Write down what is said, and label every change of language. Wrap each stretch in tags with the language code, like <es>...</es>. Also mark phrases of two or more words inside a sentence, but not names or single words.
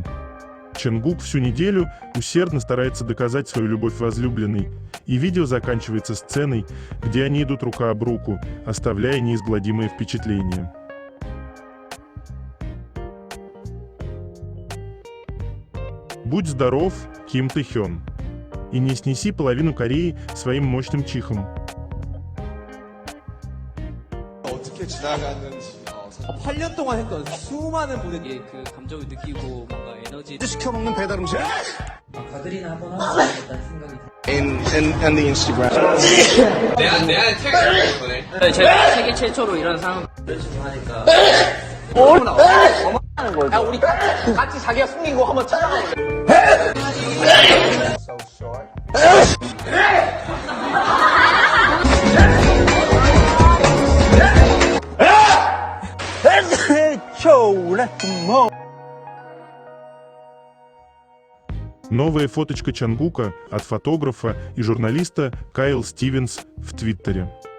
<ru>Чангук всю неделю усердно старается доказать свою любовь возлюбленной, и видео заканчивается сценой, где они идут рука об руку, оставляя неизгладимое впечатление. Будь здоров, Ким Тэхён, и не снеси половину Кореи своим мощным чихом.</ru> <ko>어떻게 지나갔는지 8년 동안 했던 수많은 분에게 그 감정을 느끼고 뭔가 에너지 시켜먹는 배달 음식 가들이나 한번 하고 싶다는 생각이</ko> <en>and the Instagram.</en> <ko>내가 태그를 거네. 제가 세계 최초로 이런 상황 지금 하니까 어마어마하는 거죠. 야 우리 같이 자기가 숨긴 거 한번 찾아볼래.</ko> <en>So short.</en> <ru>Новая фоточка Чангука от фотографа и журналиста Кайл Стивенс в Твиттере.</ru>